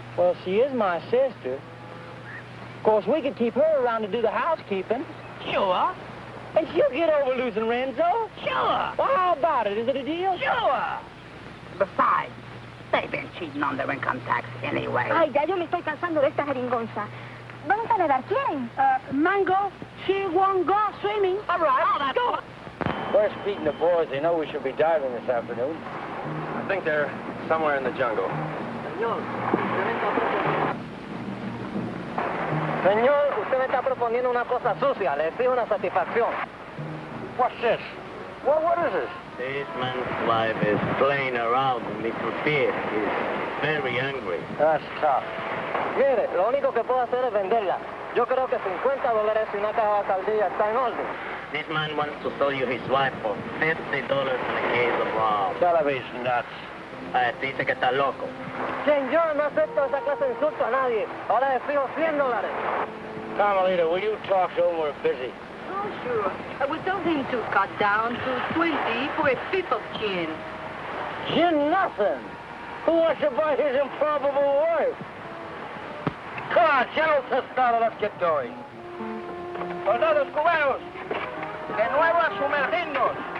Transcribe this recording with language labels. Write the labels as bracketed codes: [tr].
[en] Well, she is my sister. Of course, we could keep her around to do the housekeeping. Sure. And she'll get over losing Renzo. Sure. Well, how about it? Is it a deal? Sure. Besides, they've been cheating on their income tax anyway. [es] Ay, ya yo me estoy cansando de esta jeringonza. ¿Dónde a nadar? ¿Quieren? [en] Mango, she won't go swimming. All right. Oh, that's good. Where's Pete and the boys? They know we should be diving this afternoon. I think they're somewhere in the jungle. [es] Señor, usted me está proponiendo una cosa sucia. Le exijo una satisfacción. [en] What's this? Well, what is this? This man's wife is playing around with Mr. Pierre. He's very angry. That's tough. [es] Mire, lo único que puedo hacer es venderla. Yo creo que $50 y una caja de saldilla está en orden. [en] This man wants to sell you his wife for $50 in a case of rum. Television nuts. [es] Dice que está loco. Señor, no acepto esa clase de insulto a nadie. Ahora le fijo $100. [en] Carmelita, will you talk to him? We're busy. Oh, sure. We told him to cut down to 20 for a fifth of gin. Gin nothing. Who wants to buy his improbable wife? Come on, General Tostado, let's get going. [es] Soldados cubanos, de nuevo a sumergirnos.